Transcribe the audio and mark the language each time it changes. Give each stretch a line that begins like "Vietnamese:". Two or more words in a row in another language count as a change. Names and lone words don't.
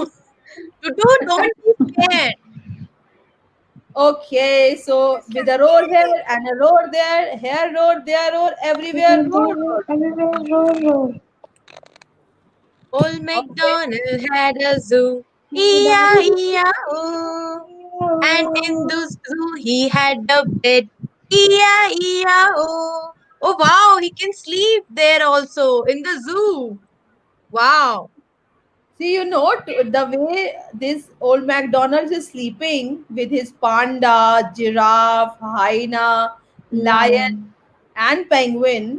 English: Tutu, don't be scared. Okay, so with a roar here and a roar there, here roar, there roar, everywhere roar, roar. Everywhere roar, roar. Old MacDonald had a zoo. E-I-E-I-O. And in the zoo he had a bed. E-I-E-I-O. Oh wow, he can sleep there also in the zoo. Wow. See, the way this old MacDonald's is sleeping with his panda, giraffe, hyena, lion, Lion. and penguin.